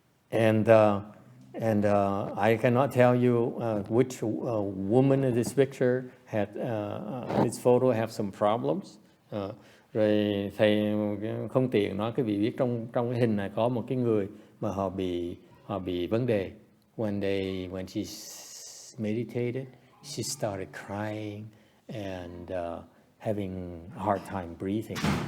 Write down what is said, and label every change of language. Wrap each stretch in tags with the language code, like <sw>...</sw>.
<en>And I cannot tell you which woman in this picture had this photo have some problems.</en> <vi>Rồi thầy không tiện nói cái vị biết trong cái hình này có một cái người mà họ bị vấn đề.</vi> <en>When she meditated, she started crying and having a hard time breathing.</en>